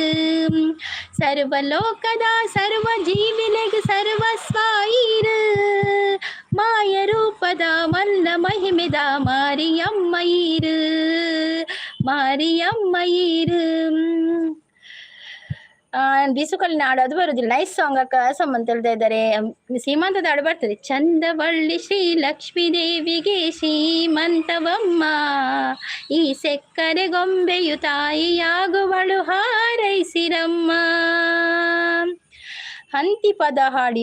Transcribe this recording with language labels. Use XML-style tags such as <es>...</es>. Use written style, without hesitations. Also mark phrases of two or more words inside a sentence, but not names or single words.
<tcy>ಸರ್ವಲೋಕದ ಸರ್ವ ಜೀವಿಲೆಗೆ ಸರ್ವಸ್ವಾಯಿರು, ಮಾಯ ರೂಪದ ಮಲ್ಲ ಮಹಿಮೆದ ಮಾರಿಯಮ್ಮಯಿರು, ಮಾರಿಯಮ್ಮಯಿರು.</tcy> <kn>ಬೀಸುಕಲ್ಲಿನ ಹಾಡು ಅದು ಬರುದಿಲ್ಲ.</kn> <en>nice song</en> <kn>ಅಕ್ಕ ಸಮ್ ಅಂತ ಹೇಳ್ತಾ ಇದ್ದಾರೆ. ಸೀಮಂತದ ಹಾಡು ಬರ್ತದೆ. ಚಂದವಳ್ಳಿ ಶ್ರೀ ಲಕ್ಷ್ಮೀ ದೇವಿಗೆ ಶ್ರೀಮಂತವಮ್ಮ, ಈ ಸೆಕ್ಕರೆ ಗೊಂಬೆಯು ತಾಯಿಯಾಗುವಳು ಹಾರೈಸಿರಮ್ಮ. ಹಂತಿ ಪದ ಹಾಡಿ.</kn>